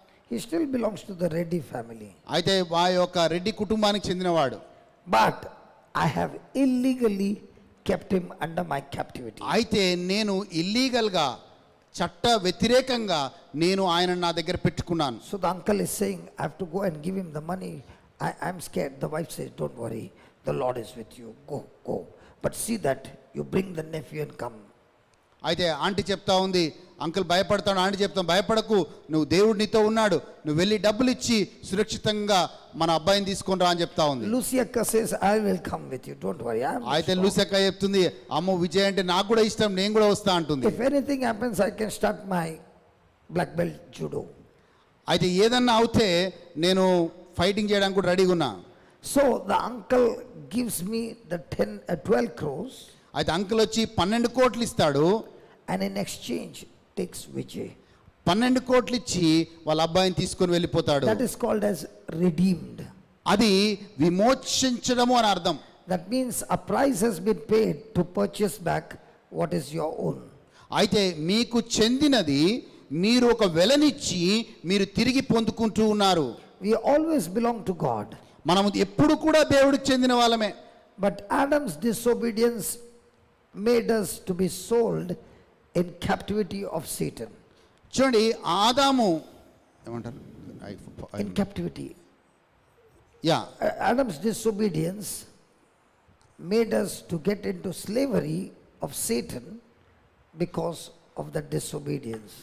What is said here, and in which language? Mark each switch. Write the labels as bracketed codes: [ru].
[en] He still belongs to the Reddy family. [te] అయితే ఆ యొక్క రెడ్డి కుటుంబానికి చెందినవాడు. [en] But I have illegally kept him under my captivity. [te] అయితే నేను ఇల్లీగల్గా చట్ట వ్యతిరేకంగా నేను ఆయన నా దగ్గర పెట్టుకున్నాను. [en] So the uncle is saying, I have to go and give him the money. I'm scared. The wife says, don't worry, the Lord is with you. Go. But see that you bring the nephew and come. [te] అయితే aunty చెప్తా ఉంది, uncle భయపడతాడు. Aunty చెప్తాను, భయపడకు, నువ్వు దేవుడు నీతో ఉన్నాడు, నువ్వు వెళ్ళి డబ్బులు ఇచ్చి సురక్షితంగా మన అబ్బాయిని తీసుకొని రా అని చెప్తా ఉంది. [en] Luciaka says, I will come with you, don't worry. [te] అయితే లూసియక్క చెప్తుంది, అమ్మో విజయ్ అంటే నాకు కూడా ఇష్టం, నేను కూడా వస్తా అంటుంది. [en] If anything happens, I can start my black belt judo. [te] అయితే ఏదన్నా అవుతే నేను ఫైటింగ్ చేయడానికి కూడా రెడీగా ఉన్నా. [en] So the uncle gives me the 12 crores. [te] అయితే అంకుల్ వచ్చి 12 కోట్లు ఇస్తాడు. [en] And in exchange takes Vijay. [te] 12 కోట్లు ఇచ్చి వాళ్ళ అబ్బాయిని తీసుకొని వెళ్ళిపోతాడు. [en] That is called as redeemed. [te] అది విమోచించడము అని అర్థం. [en] That means a price has been paid to purchase back what is your own. [te] అయితే మీకు చెందినది మీరు ఒక వెలనిచ్చి మీరు తిరిగి పొందుకుంటూ ఉన్నారు. [en] We always belong to God. [te] మనము ఎప్పుడు కూడా దేవుడికి చెందిన వాళ్ళమే. [en] But Adam's disobedience made us to be sold in captivity of Satan. [te] చూడండి, ఆదాము ఏమంటారు? [en] In captivity. [te] Yeah, [en] Adam's disobedience made us to get into slavery of Satan because of the disobedience.